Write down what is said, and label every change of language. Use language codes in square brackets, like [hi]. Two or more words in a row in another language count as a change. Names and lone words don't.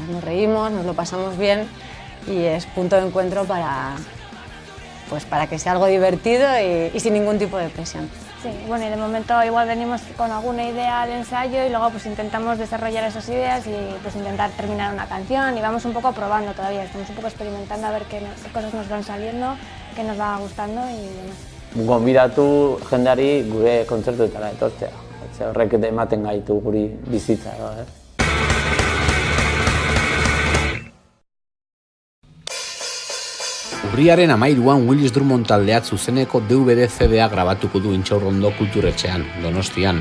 [es] Nos reímos, nos lo pasamos bien y es punto de encuentro para que sea algo divertido y sin ningún tipo de presión. Sí, bueno, y de momento igual venimos con alguna idea de ensayo y luego pues intentamos desarrollar esas ideas y pues intentar terminar una canción y vamos un poco probando todavía, estamos un poco experimentando a ver qué cosas nos van saliendo, qué nos va gustando y demás. [eu] Gonbidatu jendeari gure kontzertuetara etortzea, horrek ematen gaitu guri bizitza. Urriaren 13an Willis Drummond taldeak zuzeneko DVD CD-a grabatuko du Intxaurrondo kulturetxean, Donostian.